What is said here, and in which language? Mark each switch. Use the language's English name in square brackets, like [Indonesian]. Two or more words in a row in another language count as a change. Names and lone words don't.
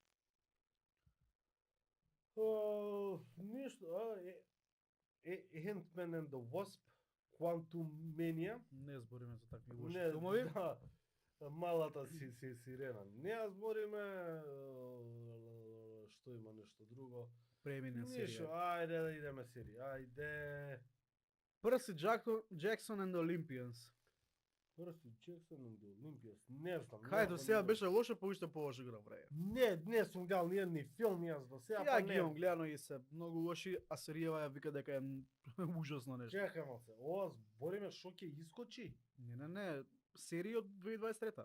[Macedonian] Ништо, Ant-Man and the Wasp, Quantum Mania. Не збориме за такви лоши Не, филмови. да, малата сирена. Не ја збориме, што има нешто друго. Премине Ништо, серија. ајде да идеме серија, ајде. Перси Джексон and the Olympians. Перси Джексон and the Olympians, не знам. Кај до сега беше лошо, па уште полошо го направи. Не сум гледал ни едни филм јас до сега, Ја па ги не. имам гледано и се многу лоши, а серијава ја вика дека е ужасно нешто. Чекај малце, ова збориме шо ќе искочи? Не, серија од 2023-та.